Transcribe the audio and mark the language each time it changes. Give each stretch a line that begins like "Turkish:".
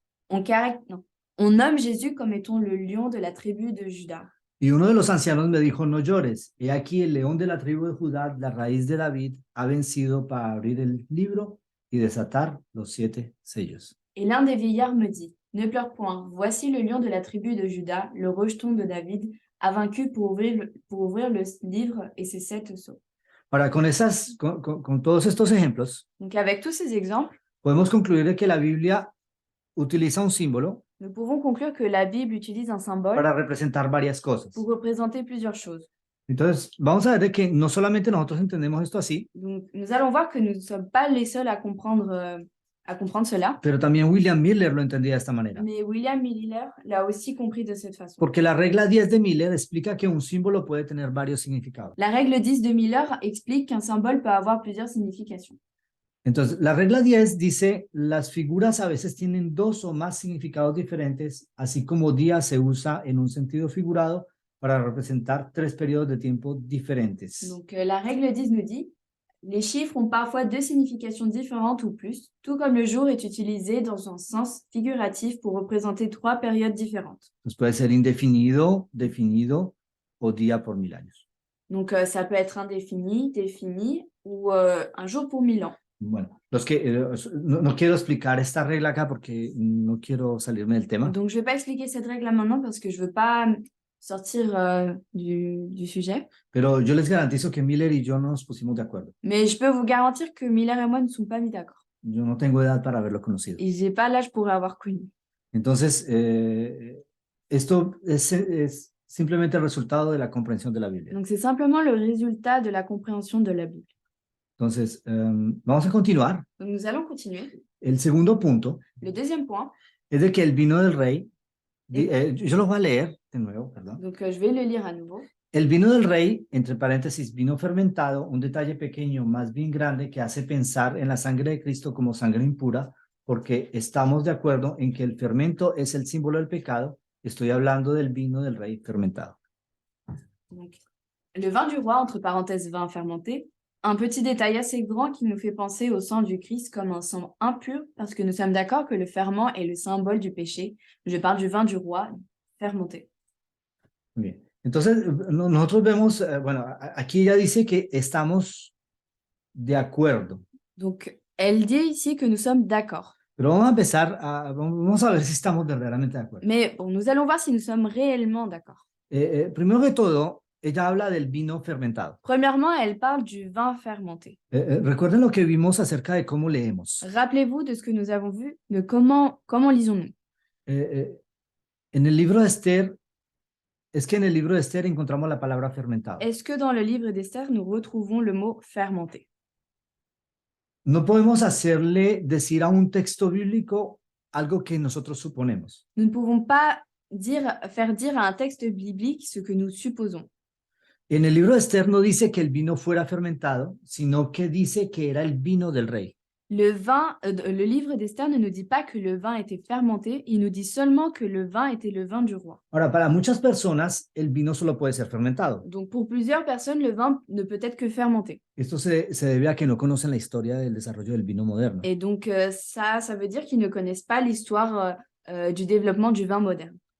French: On nomme Jésus comme étant le lion de la tribu de Juda.
Spanish: Y uno de los ancianos me dijo, no llores, he aquí el león de la tribu de Judá, la raíz de David, ha vencido para abrir el libro y desatar los 7 sellos.
French: Et l'un des vieillards me dit, ne pleure point, voici le lion de la tribu de Juda, le rejeton de David, a vaincu pour ouvrir le livre et ses 7 sceaux.
Spanish: Ahora, con todos estos ejemplos,
French: Donc avec tous ces exemples,
Spanish: podemos concluir de que la Biblia utiliza un símbolo
French: nous pouvons conclure que la Bible utilise un symbole
Spanish: para representar varias cosas.
French: pour représenter plusieurs choses.
Spanish: Entonces, vamos a ver de que no solamente nosotros entendemos esto así,
French: Donc nous allons voir que nous ne sommes pas les seuls à comprendre cela,
Spanish: pero también William Miller lo entendía de esta manera.
French: mais William Miller l'a aussi compris de cette façon.
Spanish: Porque la regla 10 de Miller explica que un símbolo puede tener varios significados.
French: La règle 10 de Miller explique qu'un symbole peut avoir plusieurs significations.
Spanish: Entonces, la regla 10 dice, las figuras a veces tienen 2 o más significados diferentes, así como día se usa en un sentido figurado para representar 3 periodos de tiempo diferentes.
French: Donc la règle 10 nous dit, les chiffres ont parfois 2 significations différentes ou plus, tout comme le jour est utilisé dans un sens figuratif pour représenter 3 périodes différentes.
Spanish: Entonces puede ser indefinido, definido o día por 1000 años.
French: Donc ça peut être indéfini, défini ou un jour pour 1000 ans.
Spanish: Bueno, no quiero explicar esta regla acá porque no quiero salirme del tema.
French: Donc je ne vais pas expliquer cette règle là maintenant parce que je ne veux pas sortir du sujet.
Spanish: Pero yo les garantizo que Miller y yo no nos pusimos de acuerdo.
French: Mais je peux vous garantir que Miller et moi ne sont pas mis d'accord.
Spanish: Yo no tengo edad para haberlo conocido.
French: Et je n'ai pas l'âge pour l'avoir connu.
Spanish: Entonces, esto es simplemente el resultado de la comprensión de la Biblia.
French: Donc c'est simplement le résultat de la compréhension de la Bible.
Spanish: Entonces, vamos a continuar.
French: Donc nous allons continuer.
Spanish: El segundo punto
French: Le deuxième point,
Spanish: es de que el vino del rey, yo lo voy a leer de nuevo, perdón.
French: donc je vais le lire à nouveau.
Spanish: El vino del rey, entre paréntesis, vino fermentado, un detalle pequeño más bien grande que hace pensar en la sangre de Cristo como sangre impura, porque estamos de acuerdo en que el fermento es el símbolo del pecado. Estoy hablando del vino del rey fermentado.
French: Donc, le vin du roi, entre parenthèses vin fermenté, un petit détail assez grand qui nous fait penser au sang du Christ comme un sang impur, parce que nous sommes d'accord que le ferment est le symbole du péché. Je parle du vin du roi fermenté.
Spanish: Muy bien. Entonces, nosotros vemos, bueno, aquí ella dice que estamos de acuerdo.
French: Donc, elle dit ici que nous sommes d'accord.
Spanish: Pero vamos a ver si estamos verdaderamente de acuerdo.
French: Mais bon, nous allons voir si nous sommes réellement d'accord.
Spanish: Primero que todo, ella habla del vino fermentado.
French: Premièrement, elle parle du vin fermenté.
Spanish: Recuerden lo que vimos acerca de cómo leemos.
French: Rappelez-vous de ce que nous avons vu, de comment lisons-nous.
Spanish: En el libro de Esther, es que en el libro de Esther encontramos la palabra fermentado.
French: Est-ce que dans le livre d'Esther, nous retrouvons le mot fermenté?
Spanish: No podemos hacerle decir a un texto bíblico algo que nosotros suponemos.
French: Nous ne pouvons pas faire dire à un texte biblique ce que nous supposons.
Spanish: En el libro de Esther no dice que el vino fuera fermentado, sino que dice que era el vino del rey.
French: Le livre d'Esther ne nous dit pas que le vin était fermenté, il nous dit seulement que le vin était le vin du roi.
Spanish: Ahora, para muchas personas, el vino solo puede ser fermentado.
French: Donc pour plusieurs personnes, le vin ne peut être que fermenté.
Spanish: Esto se debe a que no conocen la historia del desarrollo del vino moderno.
French: Et donc ça veut dire qu'ils ne connaissent pas l'histoire du développement du vin moderne.